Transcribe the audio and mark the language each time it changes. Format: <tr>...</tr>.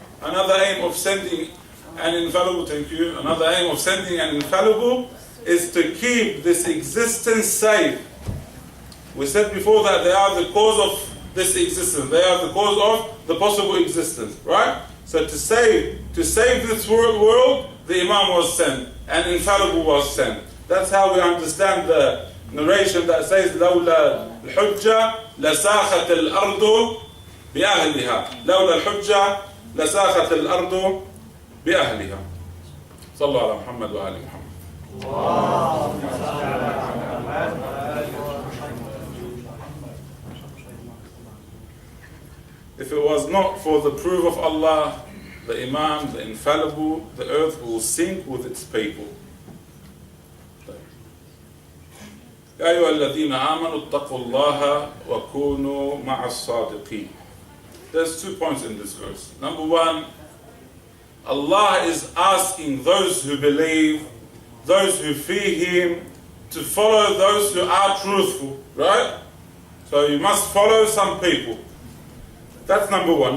<en>Another aim of sending an infallible, thank you, another aim of sending an infallible is to keep this existence safe. We said before that they are the cause of this existence. They are the cause of the possible existence, right? So to save this world, the Imam was sent, and infallible was sent. That's how we understand the narration that says</en> <ar>لولا الحجة لساخت الأرض بأهلها لولا الحجة لساخت الأرض بأهلها. صلوا على محمد وآل محمد.</ar> <en>If it was not for the proof of Allah, the Imam, the infallible, the earth will sink with its people.</en> <ar>يا أيها الذين آمنوا اتقوا الله وكونوا مع الصادقين.</ar> <en>There's 2 points in this verse. Number one, Allah is asking those who believe, those who fear Him, to follow those who are truthful, right? So you must follow some people. That's number one.</en>